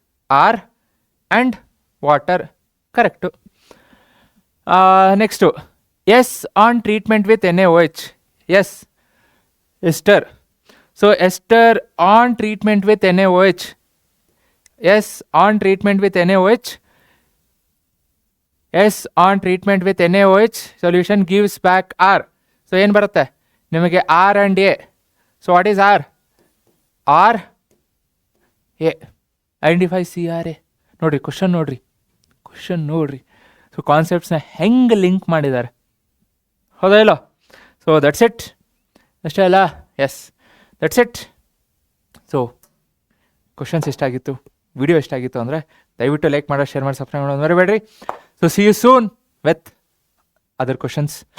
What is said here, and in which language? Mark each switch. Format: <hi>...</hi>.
<en>R and water. Correct. Next S on treatment with NaOH. S, ester. So ester on treatment with NaOH. S on treatment with NaOH. S on treatment with NaOH solution gives back R. So</en> <kn>ಏನು ಬರುತ್ತೆ ನಿಮಗೆ?</kn> <en>R and A. So what is R? R A. Identify CRA.</en> <kn>ನೋಡಿರಿ, question ನೋಡ್ರಿ. So ಕಾನ್ಸೆಪ್ಟ್ಸ್ನ ಹೆಂಗೆ link ಮಾಡಿದ್ದಾರೆ, ಹೌದಾ ಇಲ್ಲೋ?</kn> <en>so that's it,</en> <kn>ಅಷ್ಟೇ ಅಲ್ಲ?</kn> <en>Yes, that's it.</en> <kn>So questions ಎಷ್ಟಾಗಿತ್ತು, video ಎಷ್ಟಾಗಿತ್ತು ಅಂದರೆ ದಯವಿಟ್ಟು ಲೈಕ್ ಮಾಡೋ, ಶೇರ್ ಮಾಡಿ, ಸಬ್ಸ್ಕ್ರೈಬ್ ಮಾಡೋದು ಮರಿಬೇಡ್ರಿ.</kn> <en>So see you soon with other questions.</en>